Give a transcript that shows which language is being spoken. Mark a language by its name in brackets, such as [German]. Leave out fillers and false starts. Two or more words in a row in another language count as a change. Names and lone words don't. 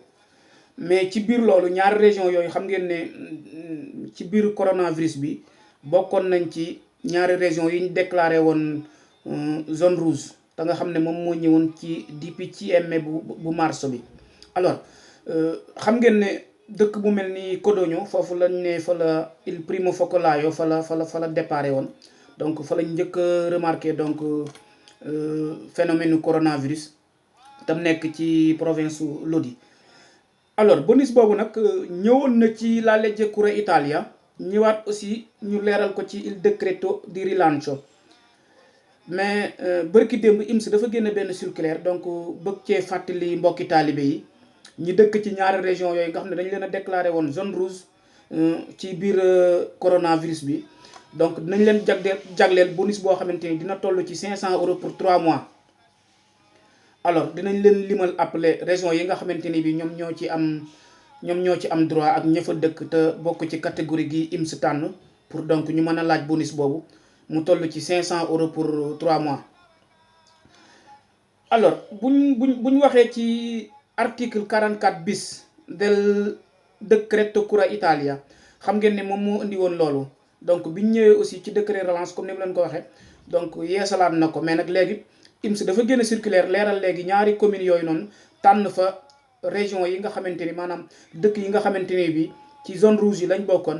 [Wolof] mais ci biir loolu ñaari région yooyu xam ngeen ne ci biir coronavirus bi bokkoon nañ ci ñaari région yi ñu déclaré woon [French] zone rouge [Wolof] te nga xam ne moom moo ñëwoon ci depuis ci mai bu mars bi. alors xam ngeen ne dëkk bu mel ni Codogno foofu lañ ne fa la [Italian] il primo focolaio [Wolof] fa la déparé woon, donc fa lañ njëkk a remarqué donc phénomène coronavirus tam nekk ci province su Lodi. alors bonus boobu nag ñëwoon na ci [Italian] la legge Cura Italia, [Wolof] ñëwaat aussi ñu leeral ko ci [Italian] il decreto di rilancio. [Wolof] mais bërki démb IMS dafa génne benn circulaire donc bëgg cee fàttali mbokki taalibe yi ñi dëkk ci ñaari région yooyu nga xam ne dañu leen a déclaré woon [French] zone rouge [Wolof] ci biir coronavirus bi. donc dinañ leen jagleel bonus boo xamante ni dina toll ci 500 € [French] pour 3 mois. [Wolof] alors dinañ leen limal appelé région yi nga xamante ni bi ñoom ñoo ci am droit ak ña fa dëkk te bokk ci catégorie gi IMS tànn pour donc ñu mën a laaj bonus boobu mu toll ci 500 € [French] pour 3 mois. [Wolof] alors buñ waxee ci article 44 bis [Italian] del decreto Cura Italia, [Wolof] xam ngeen ne moom moo indi woon loolu. donc biñ ñëwee aussi ci [French] décret relance [Wolof] comme ni mu leen ko waxee donc yeesalaat na ko, mais nag léegi IMS dafa génn circulaire leeral léegi ñaari communes yooyu noonu tànn fa région yi nga xamante ni maanaam dëkk yi nga xamante ni bi ci [French] zone rouge [Wolof] yi lañ bokkoon.